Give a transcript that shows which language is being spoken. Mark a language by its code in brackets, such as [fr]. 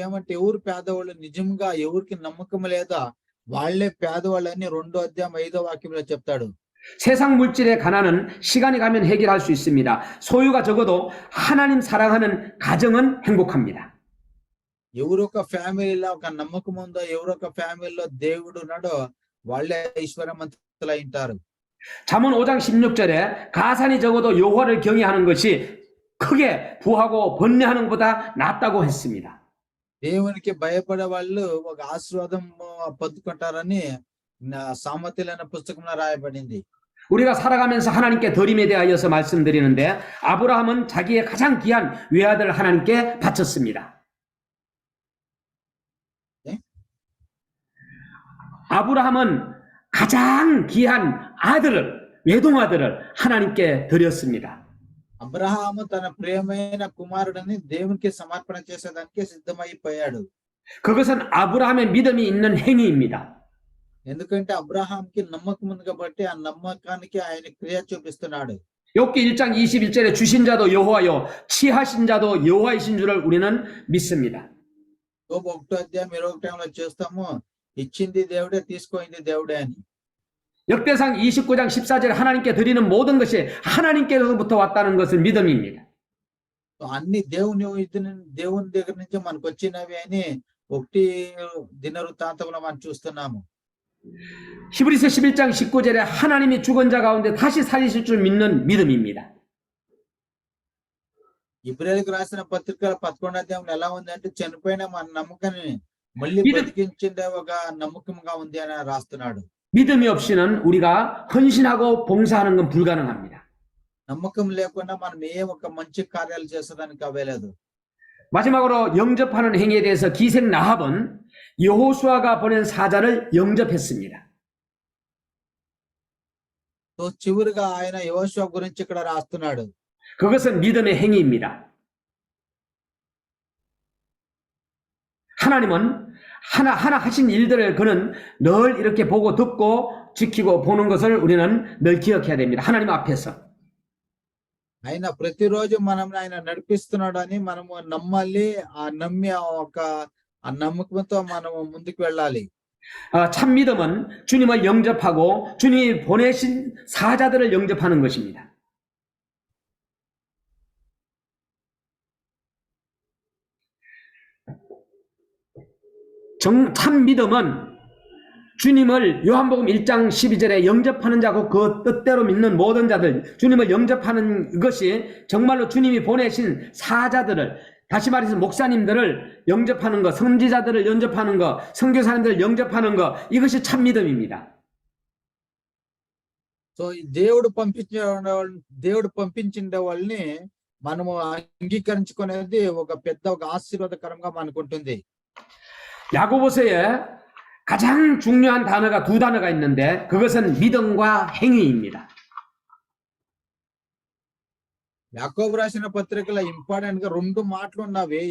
[te] ఏమంటే ఎవరు పేదవాళ్ళు, నిజంగా ఎవరికి నమ్మకం లేదా వాళ్లే పేదవాళ్ళని 2వ అధ్యాయం 5వ వాక్యంలో చెప్తాడు. [ko] 세상 물질의 가난은 시간이 가면 해결할 수 있습니다. 소유가 적어도 하나님 사랑하는 가정은 행복합니다. [te] ఎవరొక ఫ్యామిలీలో ఒక నమ్మకం ఉందో, ఎవరొక ఫ్యామిలీలో దేవుడు ఉన్నాడో వాళ్ళే ఐశ్వర్యవంతులు ఉంటారు. [ko] 잠언 5장 16절에 가산이 적어도 여호와를 경외하는 것이 크게 부하고 번뇌하는 것보다 낫다고 했습니다. [te] దేవునికి భయపడే వాళ్ళు ఒక ఆశీర్వాదం పొందుకుంటారని సామెతలైన పుస్తకంలో రాయబడింది. [ko] 우리가 살아가면서 하나님께 드림에 대하여서 말씀드리는데 아브라함은 자기의 가장 귀한 외아들 하나님께 바쳤습니다. 네? 아브라함은 가장 귀한 아들을, 외동아들을 하나님께 드렸습니다. [te] అబ్రహాము తన ప్రియమైన కుమారుడిని దేవునికి సమర్పణ చేసేదానికి సిద్ధమైపోయాడు. [ko] 그것은 아브라함의 믿음이 있는 행위입니다. [te] ఎందుకంటే అబ్రహాంకి నమ్మకం ఉంది కాబట్టి ఆ నమ్మకానికి ఆయన క్రియ చూపిస్తున్నాడు. [ko] 욥기 1장 21절에 주신 자도 여호와요 취하신 자도 여호와이신 줄을 우리는 믿습니다. [te] యోబు 1వ అధ్యాయం 21లో చూస్తాము, ఇచ్చింది దేవుడే, తీసుకోయింది దేవుడే అని. [ko] 역대상 29장 14절에 하나님께 드리는 모든 것이 하나님께로부터 왔다는 것을 믿음입니다. [te] అన్ని దేవుని దగ్గర నుంచి మనకు వచ్చినవి అని 1 దినవృత్తాంతంలో మనం చూస్తున్నాము. [ko] 히브리서 11장 19절에 하나님이 죽은 자 가운데 다시 살리실 줄 믿는 믿음입니다. [te] ఇబ్రాయిలకు రాసిన పత్రిక 11వ అధ్యాయంలో ఎలా ఉంది అంటే చనిపోయిన మన నమ్మకాన్ని మళ్ళీ బతికించే ఒక నమ్మకంగా ఉంది అని రాస్తున్నాడు. [ko] 믿음이 없이는 우리가 헌신하고 봉사하는 건 불가능합니다. [te] నమ్మకం లేకుండా మనం ఏ ఒక్క మంచి కార్యాలు చేసేదానికి అవ్వలేదు. [ko] 마지막으로 영접하는 행위에 대해서 기생 라합은 여호수아가 보낸 사자를 영접했습니다. [te] సో చివరిగా ఆయన యోషువ గురించి ఇక్కడ రాస్తున్నాడు. [ko] 그것은 믿음의 행위입니다. 하나님은 하나하나 하신 일들을 그는 늘 이렇게 보고 듣고 지키고 보는 것을 우리는 늘 기억해야 됩니다. 하나님 앞에서. [te] ఆయన ప్రతిరోజు మనం ఆయన నడిపిస్తున్నాడు అని మనము నమ్మాలి. ఆ నమ్మి ఆ నమ్మకంతో మనము ముందుకు వెళ్ళాలి. [ko] 참 믿음은 주님을 영접하고 주님이 보내신 사자들을 영접하는 것입니다. 참 믿음은 주님을 요한복음 1장 12절에 영접하는 자고 그 뜻대로 믿는 모든 자들, 주님을 영접하는 것이 정말로 주님이 보내신 사자들을, 다시 말해서 목사님들을 영접하는 것, 선지자들을 영접하는 것, 선교사님들을 영접하는 것, 이것이 참 믿음입니다. [te] సో ఈ దేవుడు పంపించిన వాళ్ళని మనము అంగీకరించుకునేది ఒక పెద్ద ఆశీర్వాదకరంగా మనకు ఉంటుంది. [ko] 야고보서에 가장 중요한 단어가 두 단어가 있는데 그것은 믿음과 행위입니다. [te] యాకోబు రాసిన పత్రికలో ఇంపార్టెంట్ గా 2 మాటలు ఉన్నవి.